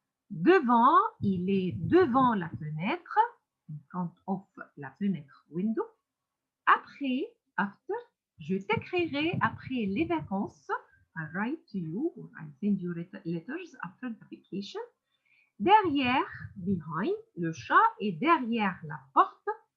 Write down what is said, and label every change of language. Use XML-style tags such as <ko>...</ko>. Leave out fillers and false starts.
<fr>Devant, il est devant la fenêtre.</fr> <en>In front of</en> <fr>la fenêtre, window. Après, after, je t'écrirai après les vacances.</fr> <en>I write to you or I send you letters after the vacation.</en> <fr>Derrière, behind, le chat est derrière la porte.</fr>